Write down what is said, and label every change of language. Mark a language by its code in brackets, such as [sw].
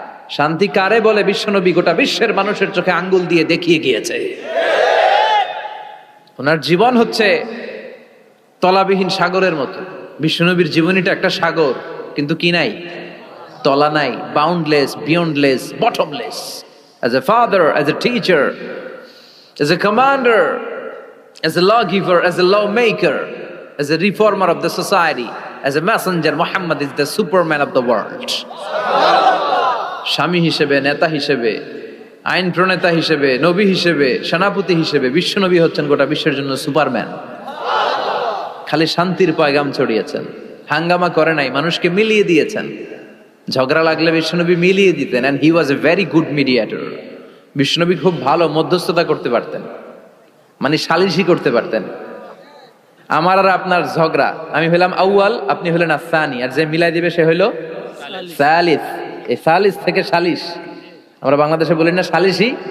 [bn] শান্তি কারে বলে বিশ্বনবী গোটা বিশ্বের মানুষের চোখে আঙ্গুল দিয়ে দেখিয়ে গিয়েছে। ওনার জীবন হচ্ছে তলাবিহীন সাগরের মতো। বিশ্বনবীর জীবনীটা একটা সাগর, কিন্তু কি নাই? তলা নাই, boundless, beyondless, bottomless. [en] As a father, as a teacher, as a commander, as a lawgiver, as a lawmaker, as a reformer of the society, as a messenger, Muhammad is the superman of the world. [bn] স্বামী হিসেবে, নেতা হিসেবে, আইন প্রণেতা হিসেবে, নবী হিসেবে, সেনাপতি হিসেবে বিশ্বনবী হচ্ছেন গোটা বিশ্বের জন্য সুপারম্যান। খালি শান্তির পয়গাম ছড়িয়েছেন, হাঙ্গামা করে নাই, মানুষকে মিলিয়ে দিয়েছেন। ঝগড়া লাগলে বিশ্বনবী মিলিয়ে দিতেন, [en] and he was a very good mediator. [bn] বিশ্বনবী খুব ভালো মধ্যস্থতা করতে পারতেন, মানে সালিশি করতে পারতেন। আমার আর আপনার ঝগড়া, আমি হলাম আউয়াল, আপনি হলেন আসানি, আর যে মিলাই দিবে সে হইল সালিস। এই সালিস থেকে সালিশ, আমরা বাংলাদেশে বলি না সালিসি?